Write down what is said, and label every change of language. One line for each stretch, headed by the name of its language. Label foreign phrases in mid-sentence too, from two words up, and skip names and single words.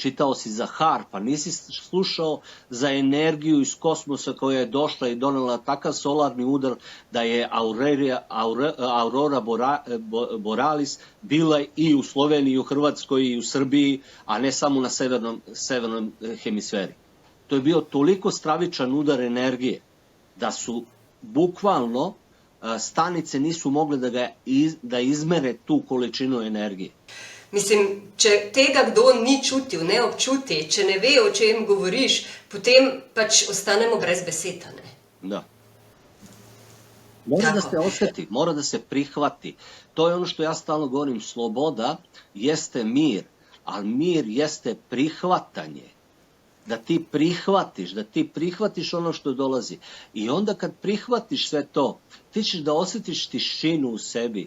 Serbian: Čitao si za har, pa nisi slušao za energiju iz kosmosa koja je došla i donela takav solarni udar da je Aurora Borealis bila i u Sloveniji, i u Hrvatskoj, i u Srbiji, a ne samo na severnom hemisferi. To je bio toliko stravičan udar energije da su bukvalno stanice nisu mogle da izmere tu količinu energije.
Slovenian: Mislim, če tega kdo ni čutil, ne občuti, če ne ve, o čem govoriš, potem pač ostanemo brez besed, ne?
Serbian: Da. Mora da se osjeti, mora da se prihvati. To je ono što ja stalno govorim, sloboda jeste mir, ali mir jeste prihvatanje da ti prihvatiš ono što dolazi. I onda kad prihvatiš sve to, ti ćeš da osjetiš tišinu u sebi.